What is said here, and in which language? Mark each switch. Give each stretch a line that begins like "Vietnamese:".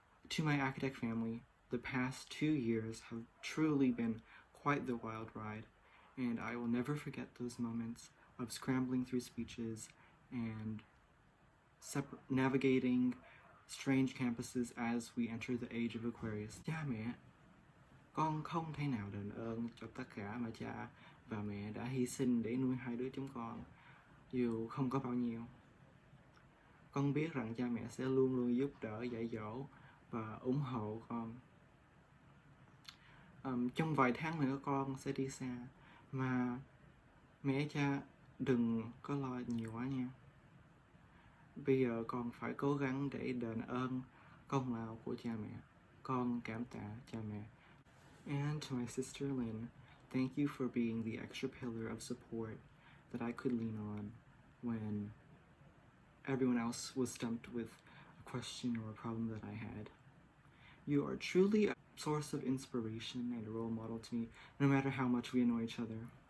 English: To my academic family, the past 2 years have truly been quite the wild ride, and I will never forget those moments of scrambling through speeches and navigating strange campuses as we enter the age of Aquarius.
Vietnamese: Cha mẹ, con không thể nào đền ơn cho tất cả mà cha và mẹ đã hy sinh để nuôi 2 đứa chúng con, dù không có bao nhiêu. Con biết rằng cha mẹ sẽ luôn luôn giúp đỡ, dạy dỗ và ủng hộ con. Trong vài tháng nữa con sẽ đi xa, mà mẹ cha đừng có lo nhiều quá nha. Bây giờ con phải cố gắng để đền ơn công lao của cha mẹ. Con cảm tạ cha mẹ.
English: And to my sister Lynn, thank you for being the extra pillar of support that I could lean on when everyone else was stumped with a question or a problem that I had. You are truly a source of inspiration and a role model to me, no matter how much we annoy each other.